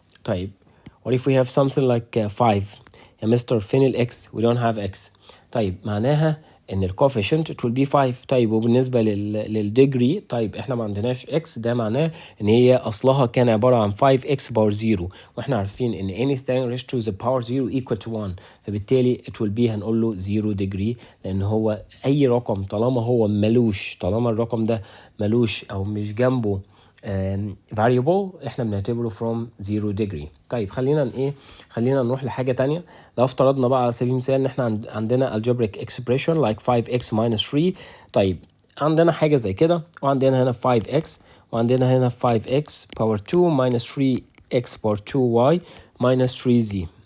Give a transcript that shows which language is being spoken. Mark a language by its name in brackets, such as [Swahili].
[English] طيب what if we have something like 5 [Arabic] يا مستر فين الاكس؟ [English] we don't have x. [Arabic] طيب معناها ان الكوفيشنت [English] it will be 5. [Arabic] طيب وبالنسبة للديجري طيب احنا ما عندناش x، ده معناه ان هي اصلها كان عبارة عن 5x power 0 واحنا عارفين ان [English] anything raised to the power 0 equal to 1 [Arabic] فبالتالي [English] it will be [Arabic] هنقول له 0 degree لان هو اي رقم طالما هو ملوش، طالما الرقم ده ملوش او مش جنبه variable احنا بنعتبره [English] from 0 degree. [Arabic] طيب خلينا نروح لحاجة تانية. لو افترضنا بقى على سبيل المثال ان احنا عندنا [English] algebraic expression like 5x minus 3. [Arabic] طيب عندنا حاجة زي كده وعندنا هنا 5x وعندنا هنا 5x power 2 minus 3x power 2y minus 3z.